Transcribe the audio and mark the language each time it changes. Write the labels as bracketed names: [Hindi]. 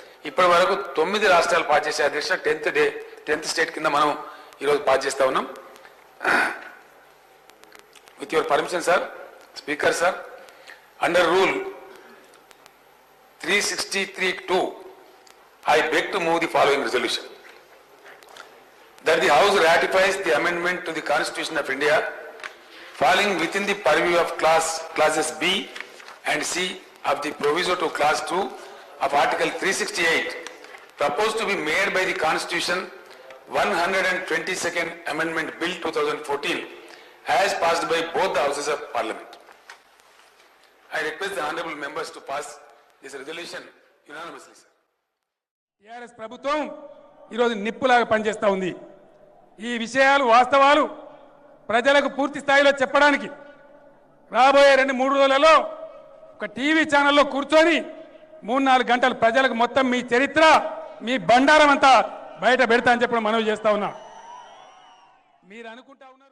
[Telugu] ఇప్పటి వరకు 9 రాష్ట్రాలు పాస్ చేసే అధ్యక్ష. 10th స్టేట్ కింద మనం ఈరోజు పాస్ చేస్తా ఉన్నాం. With your permission sir, speaker sir, [English] Under rule 363(2) I beg to move the following resolution. That the House ratifies the amendment to the Constitution of India falling within the purview of clauses B and C of the proviso to clause 2 of Article 368 proposed to be made by the Constitution 122nd Amendment Bill 2014 as passed by both the Houses of Parliament. I request the honorable members to pass this resolution unanimously, sir. [Telugu] TRS ప్రభుత్వం ఈరోజు నిప్పులాగా పనిచేస్తూ ఉంది. ఈ విషయాలు వాస్తవాలు ప్రజలకు పూర్తి స్థాయిలో చెప్పడానికి రాబోయే 2-3 రోజులలో ఒక టీవీ ఛానల్లో కూర్చొని 3-4 గంటలు ప్రజలకు మొత్తం మీ చరిత్ర మీ బండారం అంతా బయట పెడతా అని చెప్పడం మనవి చేస్తా ఉన్నా. మీరు అనుకుంటా ఉన్నారు